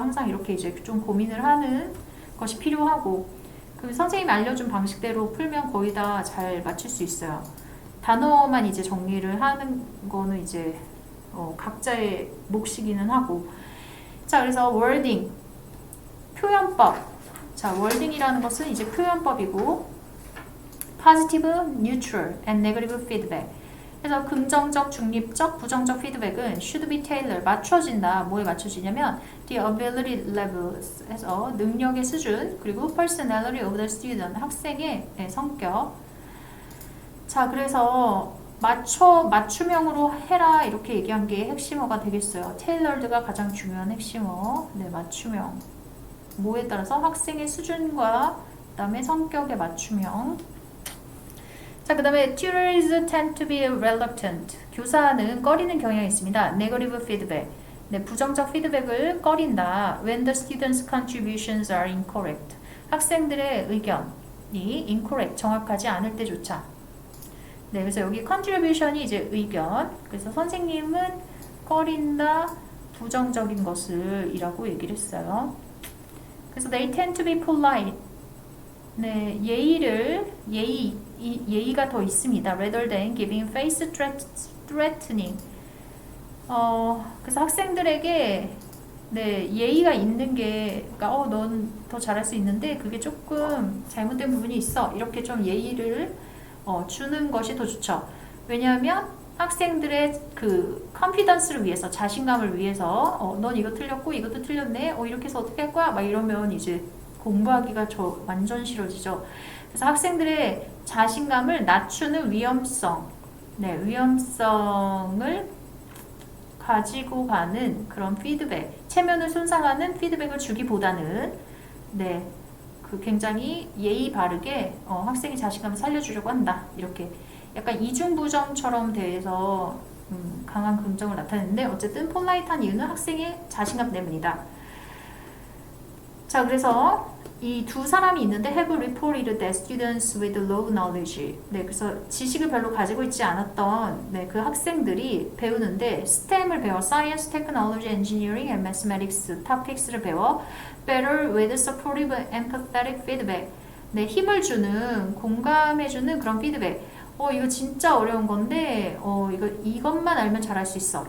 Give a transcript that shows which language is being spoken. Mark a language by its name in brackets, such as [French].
[Korean] 항상 이렇게 이제 좀 고민을 하는 것이 필요하고, 그 선생님이 알려준 방식대로 풀면 거의 다 잘 맞출 수 있어요. 단어만 이제 정리를 하는 거는 이제 각자의 몫이기는 하고. 자, 그래서 wording, 표현법. 자, wording이라는 것은 이제 표현법이고, [English] positive, neutral, and negative feedback. [Korean] 그래서 긍정적, 중립적, 부정적 피드백은 [English] should be tailored, [Korean] 맞춰진다. 뭐에 맞춰지냐면 [English] the ability levels [Korean] 해서 능력의 수준, 그리고 [English] personality of the student, [Korean] 학생의 성격. 자, 그래서 맞춤형으로 해라 이렇게 얘기한 게 핵심어가 되겠어요. tailored가 가장 중요한 핵심어. 네, 맞춤형. 뭐에 따라서 학생의 수준과 그 다음에 성격의 맞춤형. [English] 자, 그 다음에 tutors tend to be reluctant. [Korean] 교사는 꺼리는 경향이 있습니다. [English] negative feedback. [Korean] 네, 부정적 피드백을 꺼린다. [English] when the students' contributions are incorrect. [Korean] 학생들의 의견이 incorrect, 정확하지 않을 때조차. 네, 그래서 여기 contribution이 이제 의견. 그래서 선생님은 꺼린다, 부정적인 것을 이라고 얘기를 했어요. [English] 그래서 they tend to be polite. [Korean] 네, 예의가 더 있습니다. [English] rather than giving face threatening. [Korean] 그래서 학생들에게 네, 예의가 있는 게, 그러니까 넌 더 잘할 수 있는데 그게 조금 잘못된 부분이 있어. 이렇게 좀 예의를 주는 것이 더 좋죠. 왜냐하면 학생들의 그 컨피던스를 위해서, 자신감을 위해서 넌 이거 틀렸고 이것도 틀렸네. 이렇게 해서 어떻게 할 거야? 막 이러면 이제 공부하기가 완전 싫어지죠. 그래서 학생들의 자신감을 낮추는 위험성, 네, 위험성을 가지고 가는 그런 피드백, 체면을 손상하는 피드백을 주기보다는 네, 그 굉장히 예의 바르게 학생이 자신감을 살려주려고 한다. 이렇게 약간 이중부정처럼 돼서 강한 긍정을 나타내는데 어쨌든 폴라이트한 이유는 학생의 자신감 때문이다. 자, 그래서 이 두 사람이 있는데 [English] have reported that students with low knowledge. [Korean] 네, 그래서 지식을 별로 가지고 있지 않았던 그 학생들이 배우는데 STEM을 배워 Science, Technology, Engineering and Mathematics topics를 배워 [English] better with supportive empathetic feedback. [Korean] 네, 힘을 주는 공감해주는 그런 피드백. 이거 진짜 어려운 건데 이것만 알면 잘할 수 있어.